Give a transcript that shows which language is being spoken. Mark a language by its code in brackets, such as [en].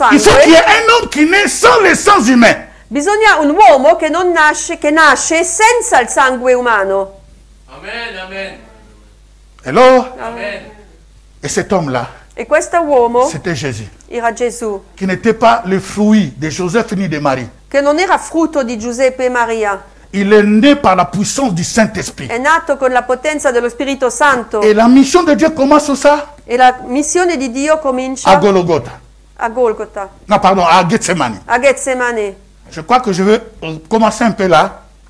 [fr] Il faut qu'il y [it] sangue, [fr] ait un homme qui naît sans le sang humain. [it] bisogna un uomo che non nasce, che nasce senza il sangue umano. [fr] Amen, amen, Alors, amen. et cet homme-là, [it] E questo uomo [fr] c'était Jésus, [it] era Gesù, [fr] qui n'était pas le fruit de Joseph ni de Marie. [it] che non era frutto di Giuseppe e Maria, [fr] Il est né par la puissance du Saint-Esprit. [it] è nato con la potenza dello Spirito Santo. [fr] Et la mission de Dieu commence où ça? [it] E la missione di Dio [fr] À [it] comincia [fr] Golgotha. [it] a Golgotha, [fr] Non, pardon, à Gethsemane. [it] a Getsemane. [fr] Je crois que je vais commencer un peu là